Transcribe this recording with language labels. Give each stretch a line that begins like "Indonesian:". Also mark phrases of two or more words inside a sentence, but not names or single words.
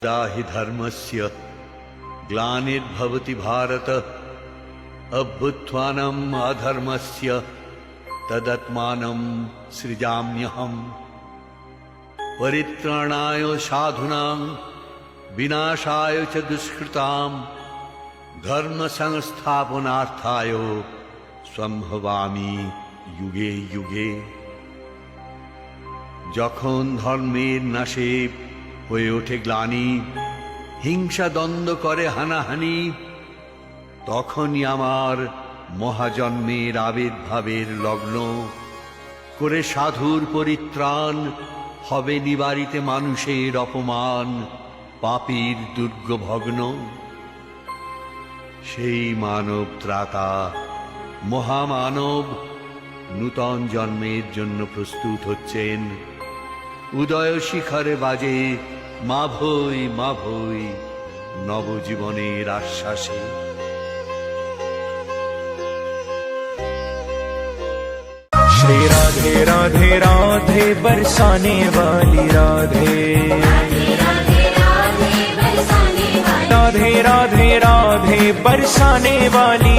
Sanskrit: हि धर्मस्य ग्लानिर्भवति भारत अभ्युत्थानम् अधर्मस्य तदात्मानं सृजाम्यहम् परित्राणाय साधूनां विनाशाय च दुष्कृतां धर्म संस्थापनार्थाय सम्भवामि युगे युगे।
Bangla: যখন ধর্মের নাশে হয়ে ওঠে গ্লানি, হিংসা দ্বন্দ্ব করে হানাহানি, তখনই আমার মহাজন্মের আবির্ভাবের লগ্ন করে সাধুর পরিত্রাণ হবে নিবারিতে মানুষের অপমান, পাপীর দুর্গ ভগ্ন। সেই মানব ত্রাতা মহামানব নূতন জন্মের জন্য প্রস্তুত হচ্ছেন। উদয় শিখরে বাজে মা ভৈ নবজীবনের আশ্বাসে।
Hindi: श्री राधे राधे राधे बरसाने वाली राधे, राधे राधे राधे बरसाने वाली